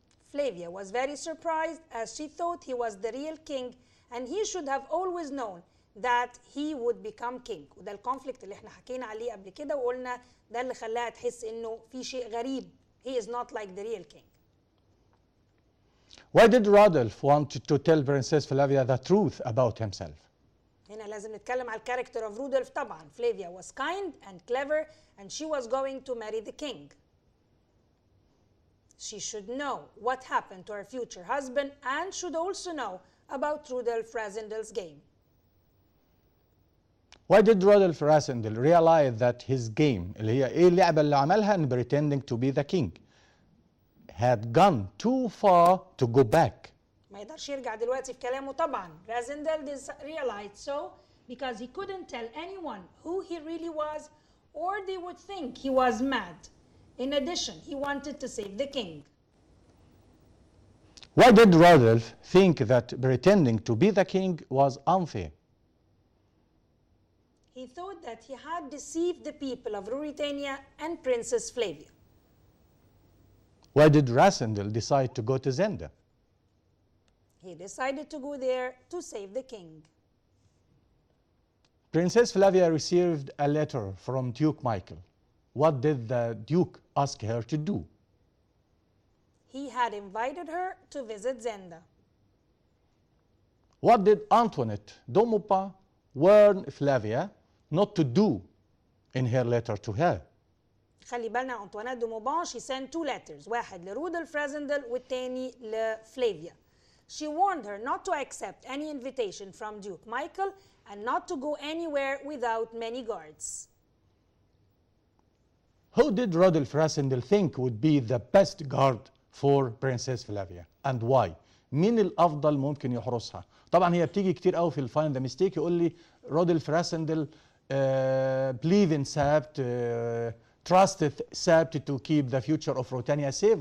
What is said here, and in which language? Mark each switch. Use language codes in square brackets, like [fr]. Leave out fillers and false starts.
[en] Flavia was very surprised as she thought he was the real king and he should have always known that he would become king. [ar] وده الكونفليكت اللي احنا حكينا عليه قبل كده وقلنا ده اللي خلاها تحس انه في شيء غريب. [en] He is not like the real king. Why did Rodolph want to tell Princess Flavia the truth about himself? [ar] هنا لازم نتكلم على الكاركتر of Rudolph طبعا. [en] Flavia was kind and clever and she was going to marry the king. She should know what happened to her future husband and should also know about Rudolph Rassendyll's game. Why did Rodolph Rassendyll realize that his game [ar] اللي هي ايه اللعبة اللي عملها [en] in pretending to be the king had gone too far to go back? [ar] ما يقدرش يرجع دلوقتي في كلامه طبعا. [en] Rassendyll realized so because he couldn't tell anyone who he really was or they would think he was mad. In addition, he wanted to save the king. Why did Rodolph think that pretending to be the king was unfair? He thought that he had deceived the people of Ruritania and Princess Flavia. Why did Rassendyll decide to go to Zenda? He decided to go there to save the king. Princess Flavia received a letter from Duke Michael. What did the Duke ask her to do? He had invited her to visit Zenda. What did Antoinette Domopa warn Flavia not to do in her letter to her? [ar] خلي بالنا أنطوانيت دو موبان [en] she sent 2 letters [ar] واحد لرودولف رازندل والتاني لفلافيا. [en] She warned her not to accept any invitation from Duke Michael and not to go anywhere without many guards. Who did Rodolph Rassendyll think would be the best guard for Princess Flavia and why? [ar] مين الأفضل ممكن يحرسها؟ طبعا هي بتيجي كتير قوي في الفاين ذا ميستيك يقول لي رودولف راسندل [en] believe in Sabt, trusted Sabt to keep the future of Ruritania safe.